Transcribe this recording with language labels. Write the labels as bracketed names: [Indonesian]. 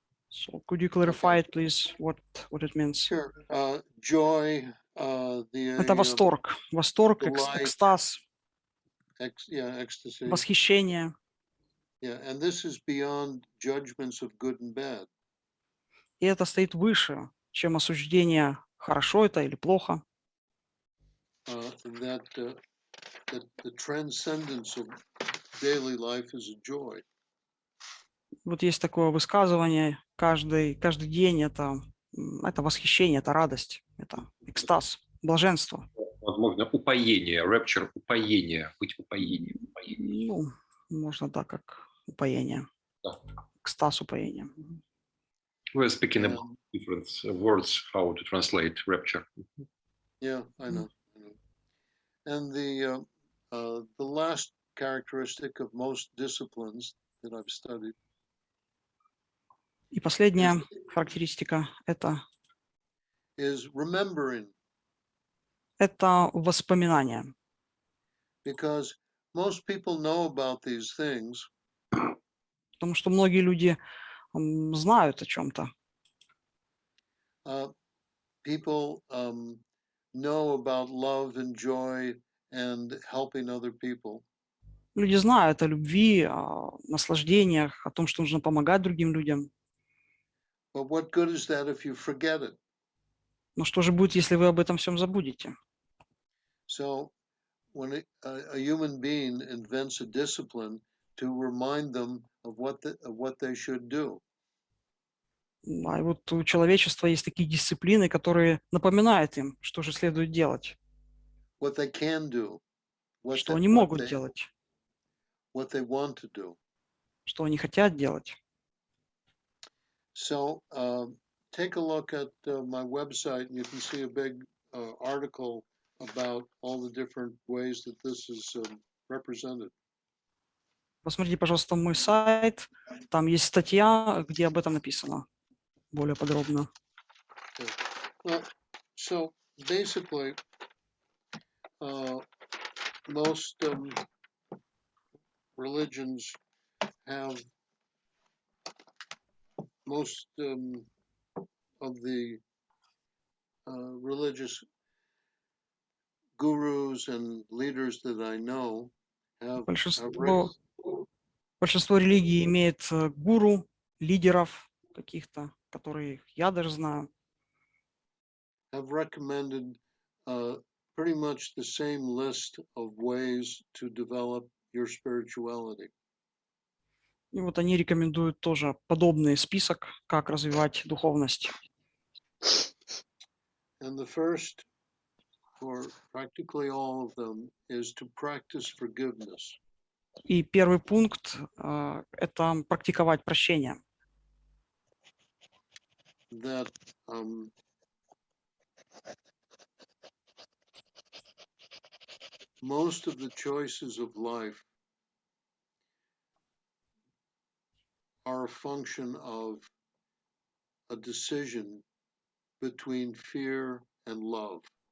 [English] So could you clarify it, please, what it means? Sure. Joy, [Russian] Это восторг. Восторг, экстаз. [English] ecstasy. [Russian] восхищение. [English] Yeah, and this is beyond judgments of good and bad. [Russian] И это стоит выше, чем осуждение, хорошо это или плохо. [English] That the transcendence of daily life is a joy. [Russian] Вот есть такое высказывание, каждый день это восхищение, это радость, это экстаз, блаженство. Возможно, упоение, rapture, упоение, быть упоением. Ну, можно так, как упоение, Да. экстаз, упоение. [English] We're speaking about different words, how to translate rapture. Yeah, I know. And the last characteristic of most disciplines that I've studied [Russian] И последняя характеристика [English] is remembering, [Russian] это воспоминание. [English] because most people know about these things, [Russian] Потому что многие люди знают о чем-то. [English] people know about love and joy and helping other people. [Russian] Люди знают о любви, о наслаждениях, о том, что нужно помогать другим людям. [English] But what good is that if you forget it? [Russian] Но что же будет, если вы об этом всем забудете? [English] So when a human being invents a discipline to remind them of what they should do, [Russian] А вот у человечества есть такие дисциплины, которые напоминают им, что же следует делать, [English] what they can do, [Russian] что они могут делать, [English] what they want to do. [Russian] что они хотят делать. [English] So take a look at my website, and you can see a big article about all the different ways that this is represented. [Russian] Посмотрите, пожалуйста, мой сайт. Там есть статья, где об этом написано более подробно. [English] Well, so basically, most religions have most of the religious gurus and leaders that I know have [Russian] Большинство религий имеет гуру, лидеров каких-то, которые я даже знаю. [English] have recommended pretty much the same list of ways to develop your spirituality. [Russian] И вот они рекомендуют тоже подобный список, как развивать духовность. [English] And the first, for practically all of them, is to practice forgiveness. [Russian] И первый пункт это практиковать прощение. [English] That most of the choices of life are a function of a decision between fear and love.